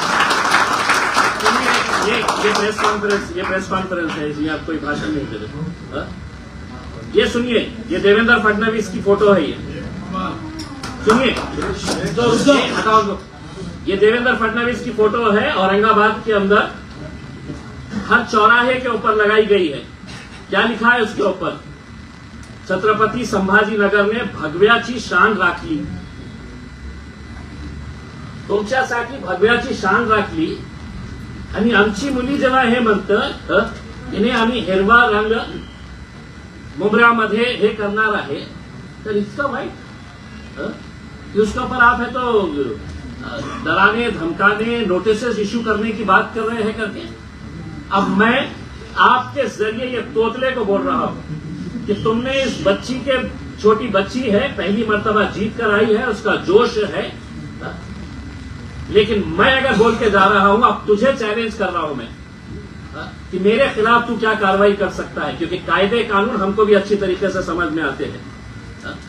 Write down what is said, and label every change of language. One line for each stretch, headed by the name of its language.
Hindi: ये press conference है, इसलिए आप कोई भाषण नहीं दे रहे। ये सुनिए, ये देवेंद्र फडणवीस की फोटो है, ये सुनिए तो हटाओ दो। ये देवेंद्र फडणवीस की फोटो है, औरंगाबाद के अंदर हर चौराहे के ऊपर लगाई गई है। क्या लिखा है उसके ऊपर?
Marathi: छत्रपती संभाजीनगर ने भगव्याची शान राखली। तुमच्यासाठी भगव्याची शान राखली आणि आमची मुली जेव्हा हे म्हणतं इन्हें आम्ही हिरवा रंग मुंबऱ्यामध्ये हे करणार आहे, तर इतकं वाईट
Hindi: कि उसके ऊपर आप है तो डराने धमकाने नोटिस इश्यू करने की बात कर रहे हैं करके। अब मैं आपके जरिए ये तोतले को बोल रहा हूं कि तुमने इस बच्ची के, छोटी बच्ची है, पहली मर्तबा जीत कर आई है, उसका जोश है, लेकिन मैं अगर बोल के जा रहा हूं, अब तुझे चैलेंज कर रहा हूं मैं कि मेरे खिलाफ तू क्या कार्रवाई कर सकता है, क्योंकि कायदे कानून हमको भी अच्छी तरीके से समझ में आते हैं।